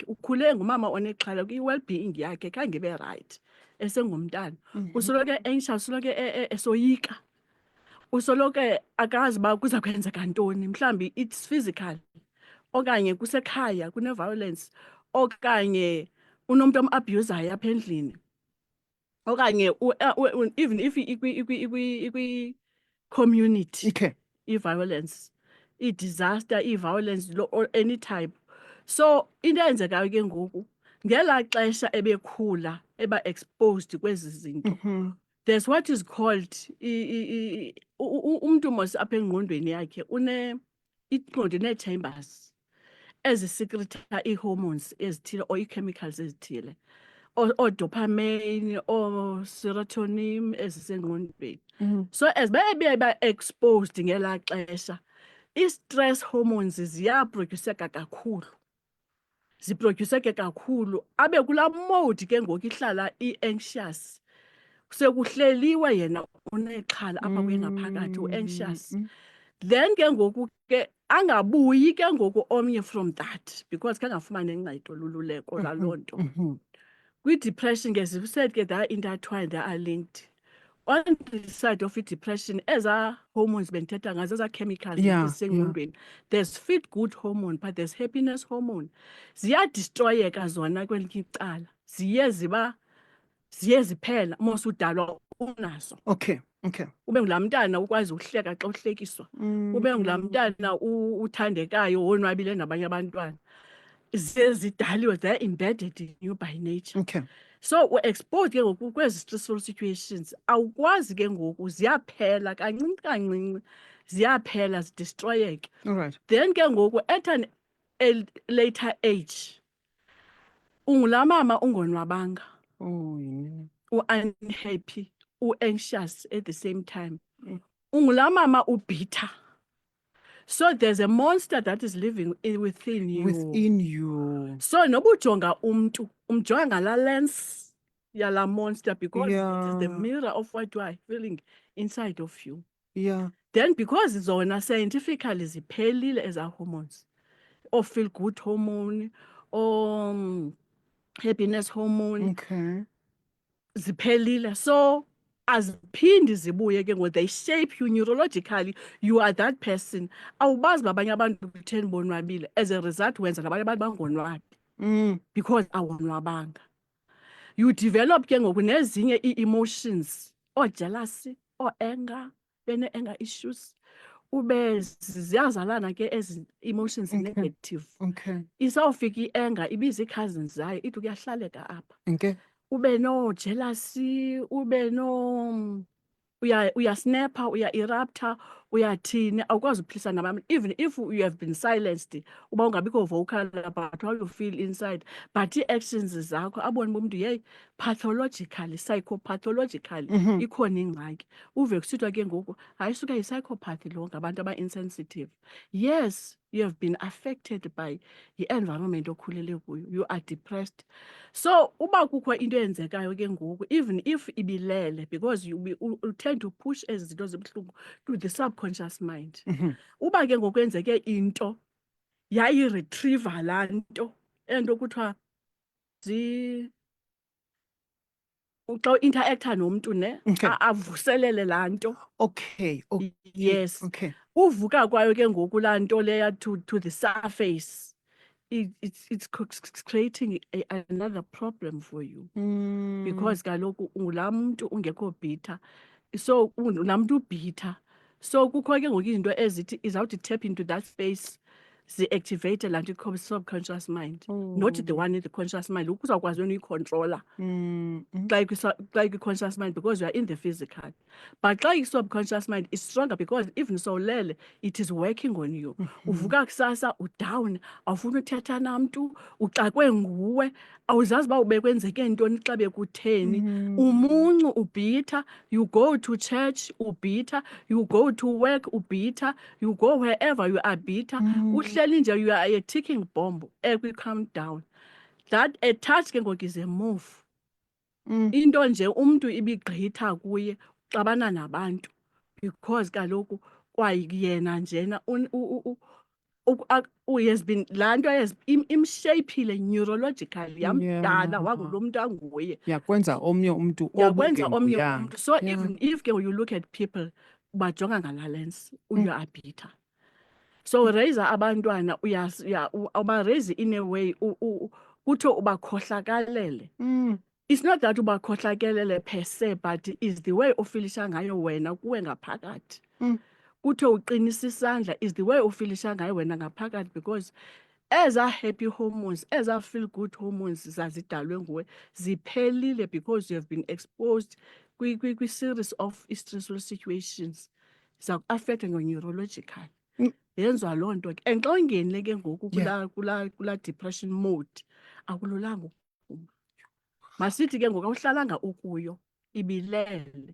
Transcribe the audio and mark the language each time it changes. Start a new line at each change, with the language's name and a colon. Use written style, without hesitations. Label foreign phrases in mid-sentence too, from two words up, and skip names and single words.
Xhosa: Ukhule ngumama onexhala kwi-well-being yakhe khange ibe right esengumntana. Usoloko anxious, usoloko esoyika. Usoloko akazi uba kuza kwenzeka ntoni, mhlawumbi
English: it's physical
Xhosa: okanye kusekhaya kune-violence okanye unomntu am-abuzayo apha endlini okanye
English: even if
Xhosa: ikwi-community
English: Okay. i-violence, i-disaster, i-violence or any type.
Xhosa: So into eyenzekayo ke ngoku ngelaa xesha ebekhula eba-exposed kwezi zinto,
English: there's what is called
Xhosa: umntu mos apha engqondweni yakhe ingqondo inee-chambers ezisikritha ii-hormones ezithile or ii-chemicals ezithile, oodopamine, ooserotonin ezisengqondweni. So as ba-exposed ngelaa xesha, i-
English: stress hormones
Xhosa: ziyaprodyuseka kakhulu. Ziprodyuseke kakhulu, abe kulaa mode ke ngoku ihlala i-anxious. Sekuhleliwe yena unexhala apha kuye ngaphakathi, u-anxious. Then ke ngoku ke angabuyi ke ngoku omnye
English: from that because
Xhosa: kangafumani ncedo lululeko lwaloo nto.
English: Kwi-depression ke said ke they are intertwined, they are linked. On the side of i-depression,
Xhosa: ezaa hormones bendithetha ngazo, ezaa chemicals ezisengqondweni,
English: there's feel good hormone but there's happiness hormone.
Xhosa: Ziyadistroyeka zona kwelinye icala, ziye ziphela mos udalwa unazo.
English: Okay. Okay.
Xhosa: Ube ngulaa mntana ukwazi uhleka xa uhlekiswa, ube ngulaa mntana uthandekayo wonwabile nabanye abantwana. Zidaliwe,
English: they're embedded in you by nature. Okay.
Xhosa: So we're-exposed ke ngoku kwezi
English: stressful situations,
Xhosa: awukwazi ke ngoku, ziyaphela kancinci kancinci, ziyaphela zidistroyeke.
English: All right.
Xhosa: Then ke ngoku
English: at an later age
Xhosa: ungulaa mama ungonwabanga,
English: Oh, yeah. u-unhappy, u-anxious at the same time.
Xhosa: Ungulaa mama ubitha.
English: So there's a monster that is living within you. Within you.
Xhosa: So noba ujonga umntu, umjonga ngalaa lens yalaa monster
English: because it is the Yeah. mirror of what you are feeling inside of you. Yeah.
Xhosa: Then because zona scientifically ziphelile ezaa hormones,
English: or feel good hormone, or happiness hormone, Okay.
Xhosa: ziphelile. So aziphindi zibuye ke ngoku,
English: they shape you neurologically, you are that person.
Xhosa: Awubazi babanye abantu kutheni bonwabile,
English: as a result
Xhosa: wenza nabanye abantu bangonwabi because awonwabanga.
English: You develop
Xhosa: ke ngoku nezinye
English: ii-emotions, jealousy, anger, bene-anger issues,
Xhosa: ube ziyazalana ke ezi emotions negative.
English: Okay.
Xhosa: Isawufika i-anger ibiza ii-cousins zayo, ithi kuyahlaleka apha.
English: Okay.
Xhosa: Ube no-jealousy, ube uyasnapha, uya-erupta, uyathini, awukwazi uphilisana nabantu.
English: Even if you have been silenced,
Xhosa: uba ungabikho
English: vocal about how you feel inside, but
Xhosa: ii-actions zakho abone bomntu, yeyi, pathologically, psychopathologically, ikhona ingxaki. Uve kusithwa ke ngoku, hayi suka yi-psychopath lo ngabantu aba-insensitive.
English: Yes, you have been affected by i-environment
Xhosa: okhulele kuyo,
English: you are depressed.
Xhosa: So uba kukho into eyenzekayo ke ngoku,
English: even if ibilele, because you tend to push
Xhosa: ezi zinto zibuhlungu
English: to the subconscious mind.
Xhosa: Uba ke ngoku kwenzeke into yayiretriever laa nto, ento kuthiwa xa u-interaktha nomntu ne, avuselele laa nto.
English: Okay. Okay. Yes. Okay.
Xhosa: Uvuka kwayo ke ngoku laa nto leya
English: to the surface, it's creating another problem for you.
Xhosa: Because kaloku ungulaa mntu ungekho bitter, so laa mntu ubitha. So kukho ke ngoku izinto ezithi izawuthi
English: tap into that space
Xhosa: zi-activate laa nto
English: subconscious mind, not the one in the conscious mind.
Xhosa: Ukuzawukwazi wena uyicontrola xa ikwi-
English: conscious mind because you are in the physical. But xa i-subconscious mind is stronger because even sowulele, it is working on you.
Xhosa: Uvuka kusasa udown, awufuni uthetha namntu, uxakwe nguwe, awuzazi uba bekwenzeke ntoni xa bekutheni. Umuncu ubhitha,
English: you go to church ubhitha, you go to work ubhitha, you go wherever you are bitter.
Xhosa: Uhleli nje,
English: you are a ticking bomb ekwi-calm down. That a touch ke ngoku is a move.
Xhosa: Into nje umntu ibigqitha kuye xabana nabantu because kaloku kwayena njena
English: has been
Xhosa: laa nto imshapile neurologically, yamdala wangulo mntu anguye. Yakwenza omnye umntu Yakwenza omnye umntu.
English: So even if ke you look at people
Xhosa: ubajonga ngalaa
English: lens, you are bitter.
Xhosa: So raise abantwana raise
English: in a way
Xhosa: kuthiwe ubakhohlakalele.
English: It's not that ubakhohlakelele per se, but it's the way
Xhosa: ofilisha ngayo wena kuwe ngaphakathi. Kuthiwe uqinisa isandla
English: is the way
Xhosa: ofilisha ngayo wena ngaphakathi, because eza
English: happy hormones,
Xhosa: eza
English: feel good hormones
Xhosa: zazidalwe nguwe ziphelile
English: because you have been exposed
Xhosa: kwi-
English: series of stressful situations
Xhosa: zaku-affect ngo-neurological. Yenziwa loo nto ke. And xa ungenile ke ngoku kulaa
English: depression mode,
Xhosa: akululanga ukuphuma. Masithi ke ngoku awuhlalanga ukuyo, ibilele.